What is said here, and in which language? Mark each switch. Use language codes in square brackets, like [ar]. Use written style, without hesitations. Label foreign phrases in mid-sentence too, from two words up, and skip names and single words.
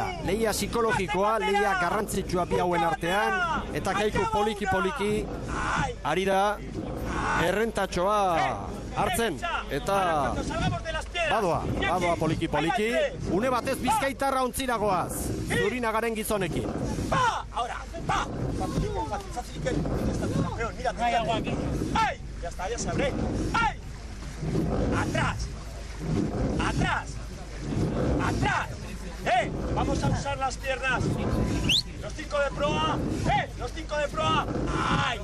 [eu] Lehia psikologikoa, lehia garrantzitsua bi hauen artean, eta Kaiku poliki ari da errentatxoa hartzen, eta badoa poliki, une batez Bizkaitarra ontziragoaz, Zurinagaren gizonekin. [es] ¡Atrás! Vamos a usar las piernas. Los 5 de proa. Los 5 de proa. ¡Ay!